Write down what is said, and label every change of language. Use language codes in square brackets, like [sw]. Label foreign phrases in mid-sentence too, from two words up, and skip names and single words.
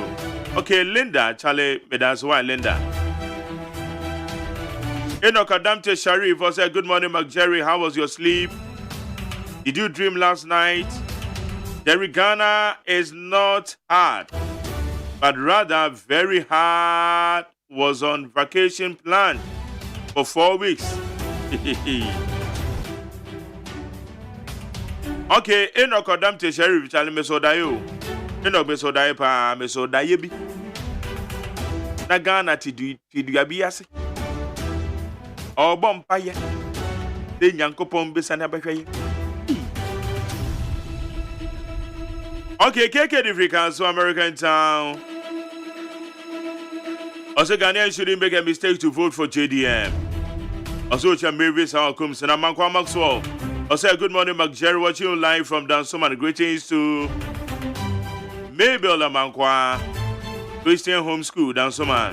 [en] Okay, Linda, Charlie, that's why Linda. Enoch Adamte Sharif also good morning, McJerry. How was your sleep? Did you dream last night? Derry Ghana is not hard, but rather very hard. Was on vacation plan for 4 weeks. Okay, Enoch Adamte Sharif, Charlie Mesodayo. [ak] Enoch Mesodayo pa Mesodaye bi. Na Ghana ti du abiase. Obo mpaye. De Nyankopon bisa na behwe. [en] Okay, KK African, so American town. Also, Ghanaians shouldn't make a mistake to vote for JDM. Also, Mavis comes and Amankwa Maxwell. Also, good morning, McJerry, watching you live from Dansoman. Greetings to Mabel Amankwa Christian Home School, Dansoman.